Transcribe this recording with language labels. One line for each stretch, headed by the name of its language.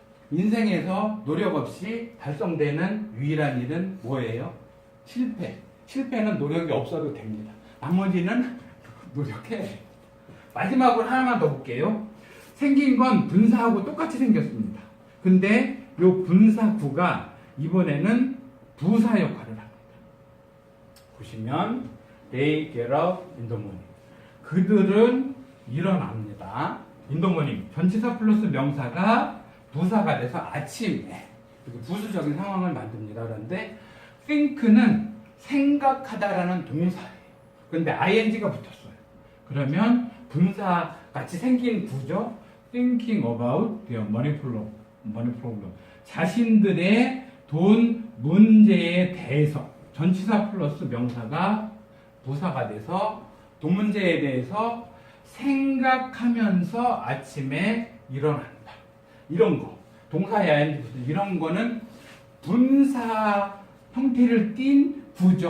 Korean: 인생에서 노력 없이 달성되는 유일한 일은 뭐예요? 실패. 실패는 노력이 없어도 됩니다. 나머지는 노력해야 돼요. 마지막으로 하나만 더 볼게요. 생긴 건 분사하고 똑같이 생겼습니다. 근데 이 분사구가 이번에는 부사 역할을 합니다.
English: 보시면 they get up in the morning.
Korean: 그들은 일어납니다.
English: in the morning.
Korean: 전치사 플러스 명사가 부사가 돼서 아침에 부수적인 상황을 만듭니다. 그런데 think는 생각하다라는 동사예요. 그런데 ing가 붙었어요. 그러면 분사 같이 생긴 구죠.
English: thinking about their money problem.
Korean: 자신들의 돈 문제에 대해서 전치사 플러스 명사가 부사가 돼서 돈 문제에 대해서 생각하면서 아침에 일어난다. 이런 거. 동사야 이런 거는 분사 형태를 띈 구죠.